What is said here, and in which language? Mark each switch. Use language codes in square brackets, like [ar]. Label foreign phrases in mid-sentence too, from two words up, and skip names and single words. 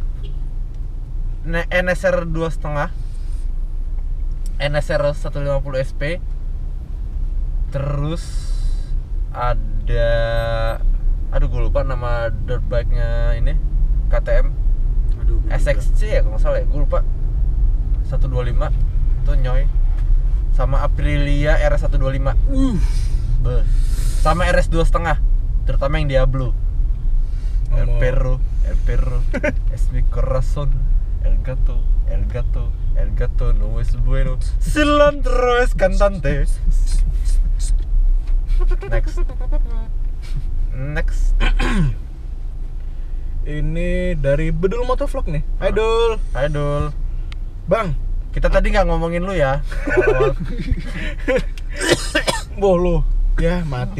[id] NSR 2,5, NSR 150 SP, terus ada, aduh gue lupa nama [en] dirt bike- [id] nya ini, KTM, SXC ya kalau nggak salah ya, gue lupa, 125 itu nyoy, sama Aprilia RS125, sama RS 2,5, terutama yang Diablo, El Perro, [es] es mi corazón. El gato no es bueno. Cilantro es cantante. [id] Next. Ini dari Bedul Motovlog nih. Hai Dul. Bang, kita tadi nggak ngomongin lu ya. Boh lu. Ya mati.